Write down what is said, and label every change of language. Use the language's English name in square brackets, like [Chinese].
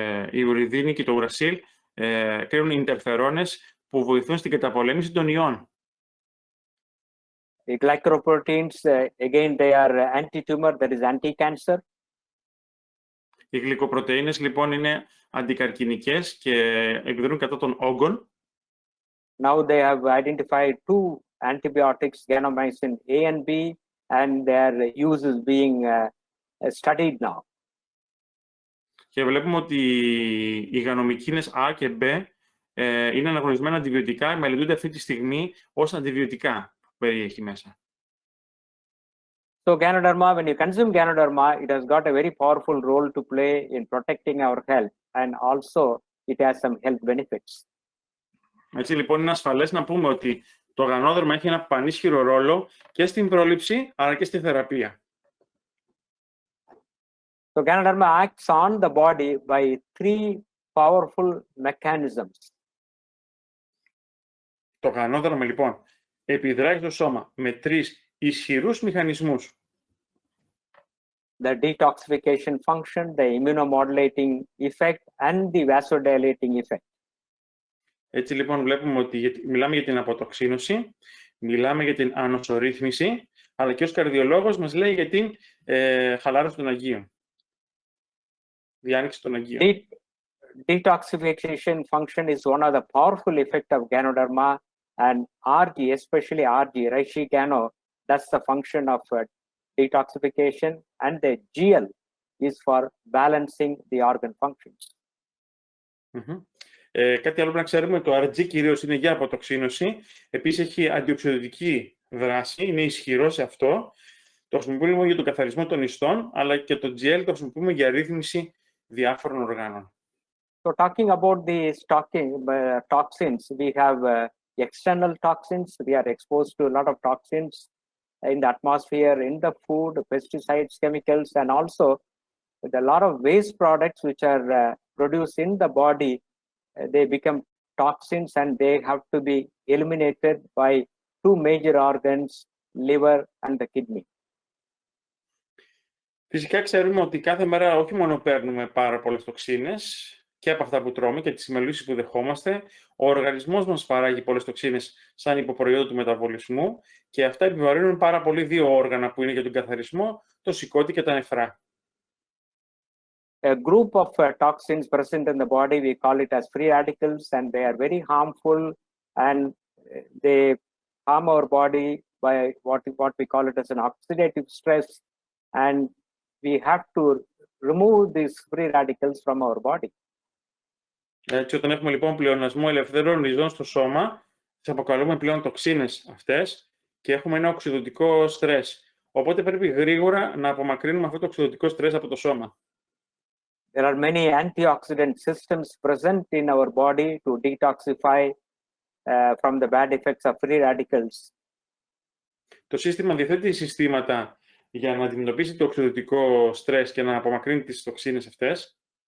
[Greek] Η ουριδίνη και το ουρασίλ κρίνουν ιντερφερόνες που βοηθούν στην καταπολέμηση των ιών. [English] The glycoproteins, again, they are anti-tumor, that is anti-cancer. [Greek] Οι γλυκοπρωτεΐνες λοιπόν είναι αντικαρκινικές και εκδρούν κατά των όγκων. [English] Now they have identified two antibiotics, ganomycin A and B, and their use is being studied now. [Greek] Και βλέπουμε ότι οι γανομικίνες A και B είναι αναγνωρισμένα αντιβιωτικά, μελετούνται αυτή τη στιγμή ως αντιβιωτικά που περιέχει μέσα. [English] So GANODERMA, when you consume GANODERMA, it has got a very powerful role to play in protecting our health, and also it has some health benefits. [Greek] Έτσι λοιπόν είναι ασφαλές να πούμε ότι το γανόδερμα έχει ένα πανίσχυρο ρόλο και στην πρόληψη αλλά και στη θεραπεία. [English] So GANODERMA acts on the body by three powerful mechanisms. [Greek] Το γανόδερμα λοιπόν επιδράει στο σώμα με τρεις ισχυρούς μηχανισμούς. [English] The detoxification function, the immunomodulating effect, and the vasodilating effect. [Greek] Έτσι λοιπόν βλέπουμε ότι μιλάμε για την αποτοξίνωση, μιλάμε για την ανοσορρύθμιση, αλλά και ως καρδιολόγος μας λέει για την χαλάρωση των αγγείων. Διάνοιξη των αγγείων. [English] Detoxification function is one of the powerful effects of GANODERMA, and RG, especially RG, Reishi Gano, that's the function of detoxification, and the GL is for balancing the organ functions. [Greek] Κάτι άλλο που να ξέρουμε, το RG κυρίως είναι για αποτοξίνωση, επίσης έχει αντιοξειδωτική δράση, είναι ισχυρό σε αυτό. Το χρησιμοποιούμε για τον καθαρισμό των ιστών, αλλά και το GL το χρησιμοποιούμε για ρύθμιση διάφορων οργάνων. [English] So talking about the toxins, we have external toxins. We are exposed to a lot of toxins in the atmosphere, in the food, pesticides, chemicals, and also with a lot of waste products which are produced in the body. They become toxins and they have to be eliminated by two major organs, liver and the kidney. [Greek] Φυσικά ξέρουμε ότι κάθε μέρα όχι μόνο παίρνουμε πάρα πολλές τοξίνες και από αυτά που τρώμε και τις μελούσεις που δεχόμαστε, ο οργανισμός μας παράγει πολλές τοξίνες σαν υποπροϊόντα του μεταβολισμού και αυτά επιβαρύνουν πάρα πολύ δύο όργανα που είναι για τον καθαρισμό, το σηκώτη και τα νεφρά. [English] A group of toxins present in the body, we call it as free radicals, and they are very harmful, and they harm our body by what we call it as an oxidative stress, and we have to remove these free radicals from our body. [Greek] Έτσι, όταν έχουμε λοιπόν πλεονασμό ελευθερών ριζών στο σώμα, τις αποκαλούμε πλέον τοξίνες αυτές και έχουμε ένα οξυδωτικό στρες. Οπότε πρέπει γρήγορα να απομακρύνουμε αυτό το οξυδωτικό στρες από το σώμα. [English] There are many antioxidant systems present in our body to detoxify from the bad effects of free radicals. [Greek] Το σύστημα διαθέτει συστήματα για να αντιμετωπίσει το οξυδωτικό στρες και να απομακρύνει τις τοξίνες αυτές.